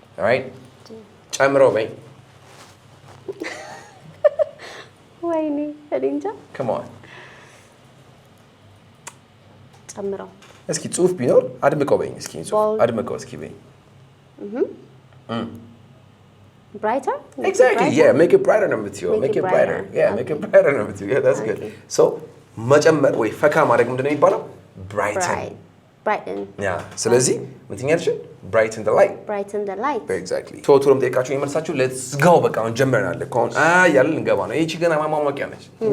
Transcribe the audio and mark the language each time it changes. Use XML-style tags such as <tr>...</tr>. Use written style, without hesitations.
<am>Alright? ጨምረው በይ። ወይኔ እኔ እንጃ።</am> <en>Come on.</en> <am>ጨምረው እስኪ ጽሁፍ ቢኖር አድምቀው በይኝ። እስኪ ጽሁፍ አድምቀው እስኪ በይኝ።</am> <en>brighter? Exactly, yeah, make it brighter</en> <am>ነው የምትይው።</am> <en>Make it brighter. Yeah, make it brighter ነው የምትይው. Yeah, that's good.</en> <am>So መጨመር ወይ ፈካ ማድረግ ምንድን ነው የሚባለው?</am> <en>Brighten. brighten.</en> <am>Yeah, ስለዚህ ምን ትኛለሽ?</am> <en>Brighten the light. brighten the light. Exactly.</en> <am>ቶሎም ጠይቃችሁ የመልሳችሁ</am> <en>let's go</en> <am>በቃ አሁን ጀምረናል እኮ አሁን ያለን ልንገባ ነው። ይቺ ገና ማሟሟቂያ ነች.</am>